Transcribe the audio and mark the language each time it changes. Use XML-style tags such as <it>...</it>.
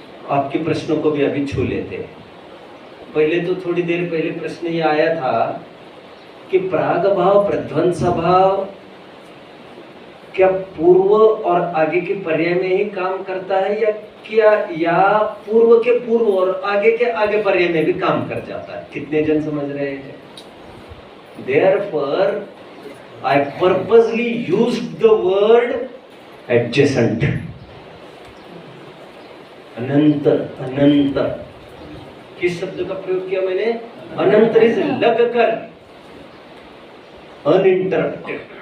<hi>आपके प्रश्नों को भी अभी छू लेते हैं। पहले तो थोड़ी देर पहले प्रश्न ये आया था कि प्राग भाव प्रध्वंस भाव क्या पूर्व और आगे के पर्याय में ही काम करता है, या पूर्व के पूर्व और आगे के आगे पर्याय में भी काम कर जाता है? कितने जन समझ रहे हैं?</hi> <en>Therefore, I purposely used the word adjacent.</en> <hi>अनंतर, अनंतर किस शब्द का प्रयोग किया मैंने? अनंतर से लग कर, अनइंटरप्टेड।</hi>